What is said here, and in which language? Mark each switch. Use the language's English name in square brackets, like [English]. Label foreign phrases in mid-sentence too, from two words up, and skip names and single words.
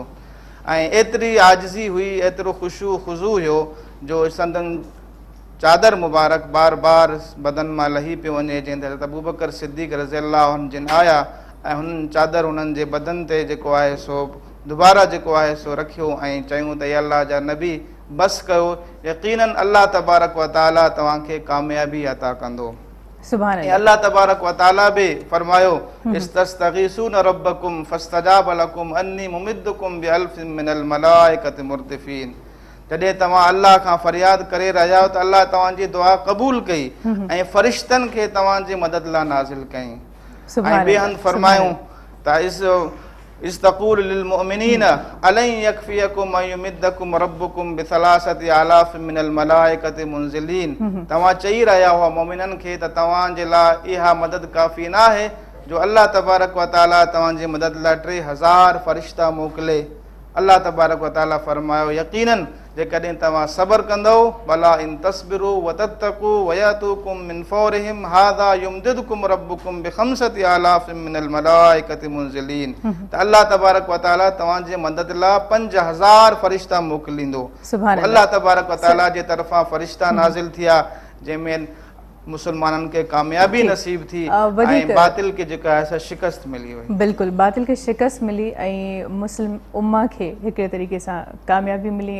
[Sindhi] ऐं एतिरी आजिज़ी हुई, एतिरो ख़ुशू ख़ुज़ू हुयो जो संदन चादर मुबारक बार बार बदन मां लही पियो वञे। जंहिं हज़रत अबू बकर सिद्दीक़ [Arabic] رضي الله عنه [Sindhi] जिन आया ऐं हुननि चादर हुननि जे बदन ते जेको आहे सो दुबारा जेको आहे सो रखियो ऐं चयूं त अल्लाह जा नबी बस कयो, यकीनन [Arabic] الله تبارك وتعالى [Sindhi] तव्हांखे कामयाबी अता कंदो। सुभान अल्लाह। [Arabic] الله تبارك وتعالى [Sindhi] बि फरमायो [Arabic] إذ تستغيثون ربكم فاستجاب لكم أني ممدكم بألف من الملائكة مردفين. [Sindhi] जॾहिं तव्हां अल्लाह खां फरियाद करे रहिया हो त अल्लाह तव्हांजी दुआ क़बूल कई ऐं फ़रिश्तनि खे तव्हांजी मदद लाइ नाज़िल कई। ऐं ॿिए हंधि फरमायूं त [Arabic] إذ تقول للمؤمنين ألن يكفيكم أن يمدكم ربكم بثلاثة آلاف من الملائكة منزلين. [Sindhi] तव्हां चई रहिया हुआ मोमिननि खे त तव्हांजे लाइ इहा मदद काफ़ी न आहे जो [Arabic] الله تبارك وتعالى [Sindhi] तव्हांजी मदद लाइ 3000 फ़रिश्ता मोकिले। [Arabic] الله تبارك وتعالى [Sindhi] फरमायो यकीनन जेकॾहिं तव्हां सब्र कंदव, भला [Arabic] إن تصبروا وتتقوا ويأتوكم من فورهم هذا يمددكم ربكم بخمسة آلاف من الملائكة منزلين. [Sindhi] त [Arabic] الله تبارك وتعالى [Sindhi] तव्हांजे मदद लाइ 5000 फ़रिश्ता मोकिलींदो। [Arabic] الله تبارك وتعالى [Sindhi] जे तरफ़ां फ़रिश्ता नाज़िल थिया, जंहिंमें मुसलमाननि खे कामयाबी नसीब थी वधीक- ऐं बातिल खे जेका आहे सा शिकस्त मिली वई। बिल्कुलु बातिल खे शिकस्त मिली ऐं मुस्लिम उम्मा खे हिकिड़े तरीक़े सां कामयाबी मिली।